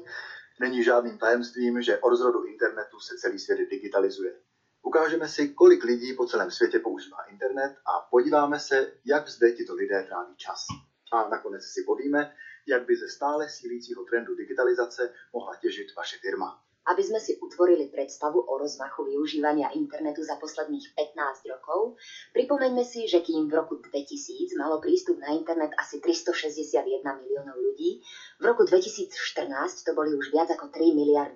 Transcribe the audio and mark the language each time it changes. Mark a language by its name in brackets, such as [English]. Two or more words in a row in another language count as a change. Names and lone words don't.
[Czech] Není žádným tajemstvím, že od zrodu internetu se celý svět digitalizuje. Ukážeme si, kolik lidí po celém světě používá internet a podíváme se, jak zde tito lidé tráví čas. A nakonec si povíme, jak by ze stále sílícího trendu digitalizace mohla těžit vaše firma. [Slovak] Aby sme si utvorili predstavu o rozmachu využívania internetu za posledných 15 rokov, pripomeňme si, že kým v roku 2000 malo prístup na internet asi 361 miliónov ľudí, v roku 2014 to boli už viac ako 3 miliardy.